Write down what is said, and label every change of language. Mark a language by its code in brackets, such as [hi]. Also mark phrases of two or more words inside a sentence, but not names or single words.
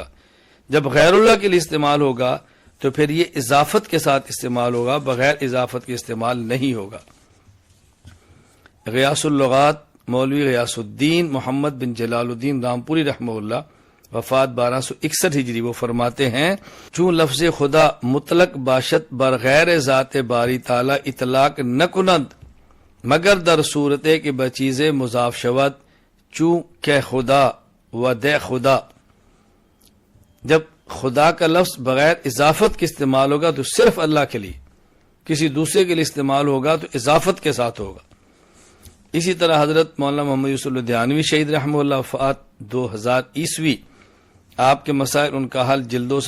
[ur] جب غیر اللہ کے لیے استعمال ہوگا تو پھر یہ اضافت کے ساتھ استعمال ہوگا، بغیر اضافت کے استعمال نہیں ہوگا۔ غیاث اللغات مولوی غیاث الدین محمد بن جلال الدین رامپوری رحمہ اللہ، وفات 1261 ہجری، وہ فرماتے ہیں، [fa] چون لفظ خدا مطلق باشد بغیر ذات باری تعالی اطلاق نہ کند مگر در صورت کہ بچیز مضاف شود چون کہ خدا و دے خدا۔ [ur] جب خدا کا لفظ بغیر اضافت کے استعمال ہوگا تو صرف اللہ کے لیے، کسی دوسرے کے لیے استعمال ہوگا تو اضافت کے ساتھ ہوگا۔ اسی طرح حضرت مولانا محمد یوسف الدھیانوی شہید رحمہ اللہ، وفات 2000 عیسوی، آپ کے مسائل ان کا حل جلد 2